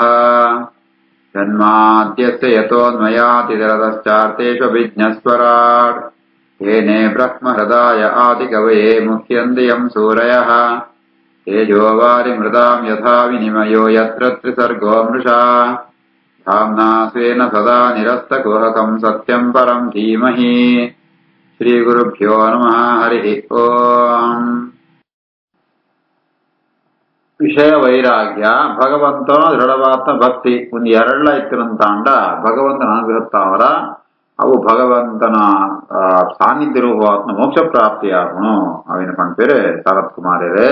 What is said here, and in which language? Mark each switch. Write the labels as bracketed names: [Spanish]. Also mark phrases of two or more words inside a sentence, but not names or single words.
[Sanskrit] जन्माद्यस्य यतोऽन्वयातिरतश्चार्तेष्वभिज्ञस्वराट् येने ब्रह्महृदाय आदिकवये मुह्यन्ति यं सूरयः। तेजोवारिमृदां यथा विनिमयो यत्र त्रिसर्गो मृषा धाम्ना स्वेन सदा निरस्तकुहकं सत्यं परं धीमहि। श्रीगुरुभ्यो नमः। हरिः ओम्। [Tulu] ವಿಷಯ ವೈರಾಗ್ಯ ಭಗವಂತನ ದೃಢವಾದ ಭಕ್ತಿ ಒಂದು ಎರಡ್ಲ ಇತ್ತಿರಂತಾಂಡ ಭಗವಂತನ ಅನುಗ್ರಹತ್ತಾವರ ಅವು ಭಗವಂತನ ಸಾನ್ನಿಧ್ಯ ರೂಪವಾತ್ಮ ಮೋಕ್ಷ ಪ್ರಾಪ್ತಿಯಾಗಣು ಅವಿನ ಪಂಪೇರೆ ಶರತ್ ಕುಮಾರರೇ.